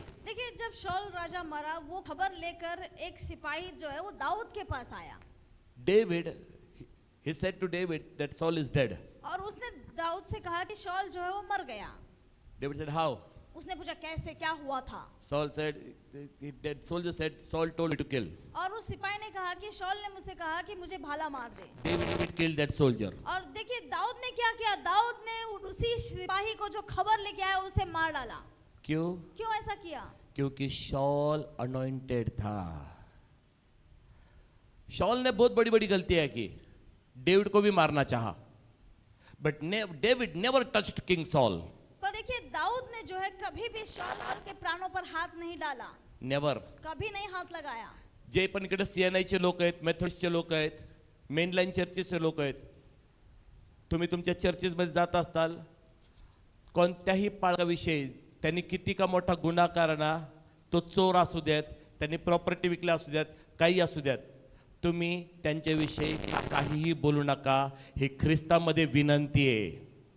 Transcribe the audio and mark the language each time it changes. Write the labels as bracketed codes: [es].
[hi] देखिए जब शौल राजा मरा, वो खबर लेकर एक सिपाही जो है वो दाऊद के पास आया [en] David, he said to David that Saul is dead. [hi] और उसने दाऊद से कहा कि शौल जो है वो मर गया। [en] David said, how? [hi] उसने पूछा कैसे, क्या हुआ था? [en] Saul said, that soldier said, Saul told me to kill. [hi] और उस सिपाही ने कहा कि शौल ने मुझसे कहा कि मुझे भाला मार दे। [en] David killed that soldier. [hi] और देखिए दाऊद ने क्या किया, दाऊद ने उसी सिपाही को जो खबर लेके आया उसे मार डाला। क्यों? क्यों ऐसा किया? क्योंकि शॉल अनॉइंटेड था। शॉल ने बहुत बड़ी बड़ी गलतियां की, डेविड को भी मारना चाहा, [en] But David never touched king Saul. [hi] पर देखिए दाऊद ने जो है कभी भी शौल के प्राणों पर हाथ नहीं डाला, [en] Never. [hi] कभी नहीं हात लगाया। [mr] जे पण इकडे सीएनआयचे लोक आहेत, मेथोडिस्टचे लोक आहेत, मेनलाईन चर्चेसचे लोक आहेत, तुम्ही तुमच्या चर्चेसमध्ये जात असताल, कोणत्याही पाळकाविषयी त्यांनी किती का मोठा गुन्हा करना, तो चोर असू द्यात, त्यांनी प्रॉपर्टी विकल्या असू द्यात, काही असू द्यात, तुम्ही त्यांच्याविषयी काहीही बोलू नका, ही ख्रिस्तामध्ये विनंती आहे।